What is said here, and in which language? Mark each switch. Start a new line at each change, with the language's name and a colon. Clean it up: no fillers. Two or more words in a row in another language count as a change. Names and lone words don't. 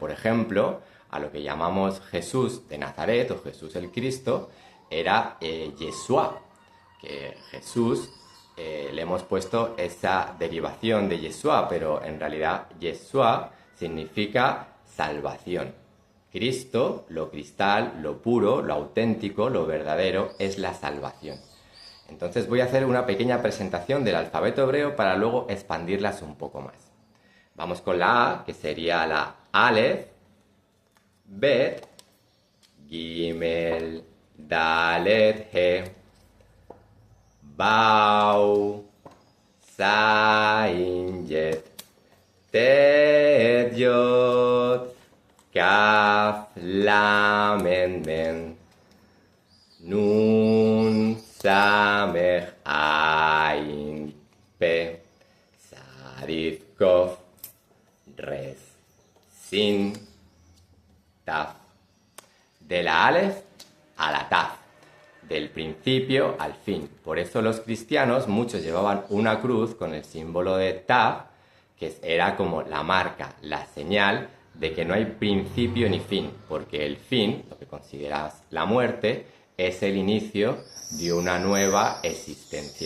Spanish: Por ejemplo, a lo que llamamos Jesús de Nazaret o Jesús el Cristo, era Yeshua, que Jesús le hemos puesto esa derivación de Yeshua, pero en realidad Yeshua significa salvación. Cristo, lo cristal, lo puro, lo auténtico, lo verdadero, es la salvación. Entonces voy a hacer una pequeña presentación del alfabeto hebreo para luego expandirlas un poco más. Vamos con la A, que sería la Aleph, Bet, Gimel, Dalet, He, Bau, Zain, Yet, Tet, Yod, Kaf, Lamed, Men, Nun, Samech, Ain, Pe, Sarif, Kof, Res, Sin, Taf. De la Aleph a la Taf, del principio al fin. Por eso los cristianos, muchos llevaban una cruz con el símbolo de Taf, que era como la marca, la señal de que no hay principio ni fin, porque el fin, lo que consideras la muerte, es el inicio de una nueva existencia.